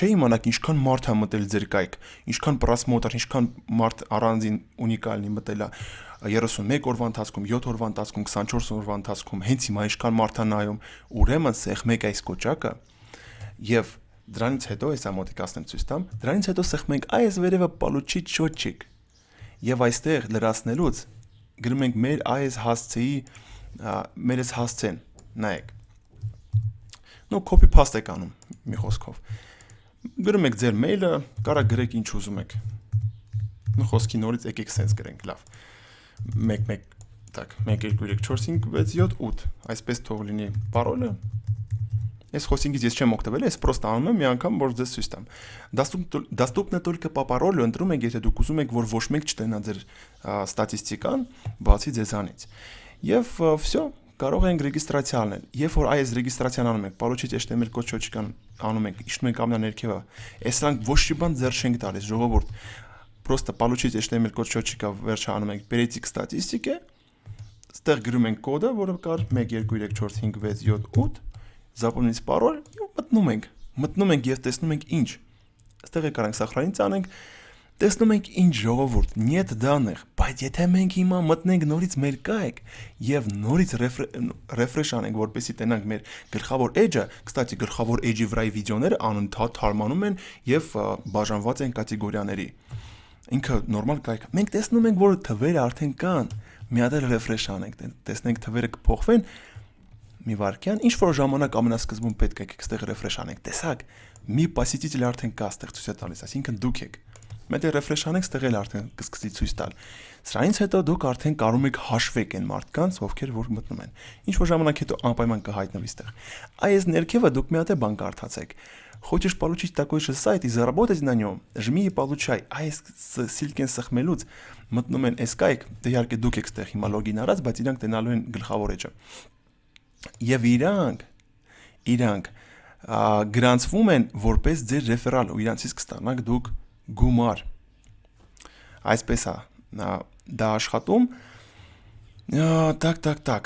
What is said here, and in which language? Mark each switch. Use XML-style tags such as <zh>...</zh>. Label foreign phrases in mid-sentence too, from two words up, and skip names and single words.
<hy>չէ՞ իմանաք ինչքան մարդ է մտել ձեր կայք, ինչքան պրասմոտր, ինչքան մարդ առանձին ունիկալնի մտել է 31 օրվա ընթացքում, 7 օրվա ընթացքում, 24 օրվա ընթացքում, հենց հիմա ինչքան մարդ է նայում, ուրեմն սեղմեք այս կոճակը եւ դրանից հետո էսա մոտիկացնեմ ցույց տամ, դրանից հետո սեղմենք այս վերևը</hy> <ru>получить счетчик</ru> <hy>եւ այստեղ լրացնելուց գրում ենք մեր այս հասցեի մեր այս հասցեն, նայեք։</hy> <en>Copy paste</en> <hy>եք անում մի խոսքով։ Գրում եք ձեր մեյլը, կարա գրեք ինչ ուզում եք։ Խոսքի նորից եկեք sense գրենք, լավ։ 1 так, 1 2 3 4 5 6 7 8, այսպես թող լինի parole-ը։ Այս խոսքից ես չեմ օգտվել, ես պրոստը անում եմ մի անգամ, որ ձեզ ցույց տամ։</hy> <ru>Доступно только по паролю,</ru> <hy>ընտրում եք, եթե դուք ուզում եք, որ ոչ մեկ չտենա ձեր ստատիստիկան, բացի ձեզանից։ Եվ всё, կարող ենք ռեգիստրացիա անել։ Երբ որ այս ռեգիստրացիան անում ենք,</hy> <ru>получить HTML</ru> <hy>կոդ շոչիկան անում ենք, իջնում ենք ամենաներքևը։ Այսրանք ոչ մի բան ձեռ չենք տալիս, ժողովուրդ։</hy> <ru>Просто получить HTML</ru> <hy>կոդ շոչիկա վերջը անում ենք,</hy> <ru>перейти к статистике,</ru> <hy>ստեղ գրում ենք կոդը, որը կար 1 2 3 4 5 6 7 8,</hy> <ru>запомнить пароль</ru> <hy>եւ մտնում ենք եւ տեսնում ենք ինչ։ Այստեղ եկարենք սահրանից անենք, տեսնում ենք ինչ ժողովուրդ,</hy> <ru>нет данных,</ru> <hy>բայց եթե մենք հիմա մտնենք նորից մեր կայք եւ նորից refresh անենք, որպեսզի տենանք մեր գլխավոր edge-ը, կստացի գլխավոր edge-ի վրայի վիդեոները անընդհատ թարմանում են եւ բաժանված են կատեգորիաների։ Ինքը նորմալ կայք։ Մենք տեսնում ենք, որ թվերը արդեն կան։ Մի հատ էլ refresh անենք, տեսնենք թվերը կփոխվեն։ Մի վարքյան, ինչ որ ժամանակ ամենասկզբում պետք է այստեղ refresh անենք։ Տեսակ, մի посетитель արդեն կա, այստեղ ցույց է տալիս, այսինքն դուք եք։ Մետը refresh անեք, ստեղ էլ արդեն կսկսի ցույց տալ։ Սրանից հետո դուք արդեն կարող եք հաշվեք այն մարդկանց, ովքեր որ մտնում են։ Ինչ որ ժամանակ հետո անպայման կհայտնվի ստեղ։ Այս ներքևը դուք մի հատ բան կարդացեք։</hy> <ru>Хочешь получить такой же сайт и заработать на нем? Жми и получай։</ru> <hy>Այս սիլկեն սխմելուց մտնում են այս կայք, դե իհարկե դուք եք ստեղ հիմա լոգին արած, բայց իրանք տենալու են գլխավոր էջը։ Եվ իրանք գրանցվում են որպես ձեր ռեֆերալ ու իրանցից կստանաք դուք գումար։ Այսպես է դա աշխատում։ Так,</hy>